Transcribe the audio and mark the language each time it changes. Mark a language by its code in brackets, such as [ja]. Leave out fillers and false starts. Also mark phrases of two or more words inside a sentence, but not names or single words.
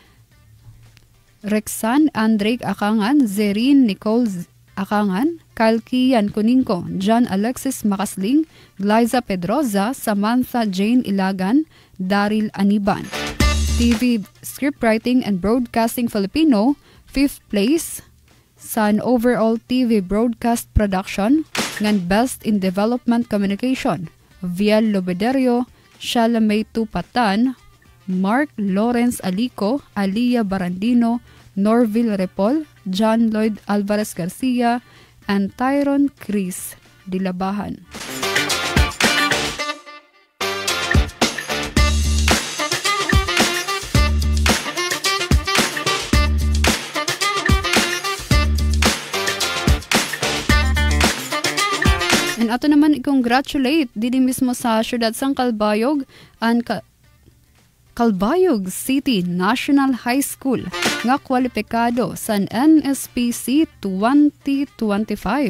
[en] Rexan Andrake Akangan, Zerin Nicole Akangan, Kyle Kian Kuningko, John Alexis Makasling, Glyza Pedroza, Samantha Jane Ilagan, Daryl Aniban. TV Scriptwriting and Broadcasting Filipino, fifth place sa overall TV Broadcast Production ngan Best in Development Communication, Viel Lobederio, Shalamay Tupatan, Mark Lawrence Alico, Alia Barandino, Norville Repol, John Lloyd Alvarez Garcia, and Tyron Chris Dilabahan. [hil] And ato naman i-congratulate dili mismo sa syudad sang Calbayog ang Calbayog City National High School nga kwalipikado sa NSPC 2025.